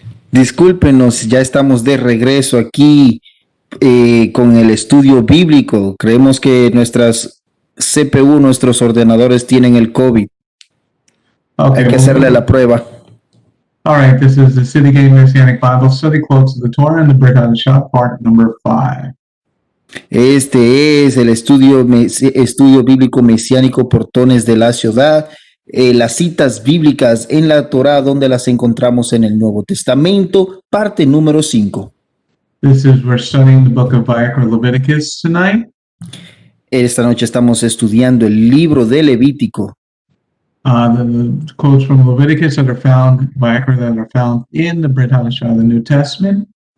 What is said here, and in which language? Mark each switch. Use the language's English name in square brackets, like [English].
[Spanish] Discúlpenos, ya estamos de regreso aquí con el estudio bíblico. Creemos que nuestras CPU, nuestros ordenadores tienen el COVID. [English] Okay, [Spanish] Hay que hacerle la prueba. [English] All right, this is the City Gate Messianic Bible Study, Quotes of the Torah and the Brit Hadashah, part number 5. [Spanish] Este es el estudio bíblico mesiánico Portones de la Ciudad, las citas bíblicas en la Torá, donde las encontramos en el Nuevo Testamento, parte número 5. [English] We're studying the book of Vayikra Leviticus tonight. [Spanish] Esta noche estamos estudiando el libro de Levítico. [English] The quotes from Leviticus that are found, Vayikra, that are found in the Brit Hadashah, the New Testament.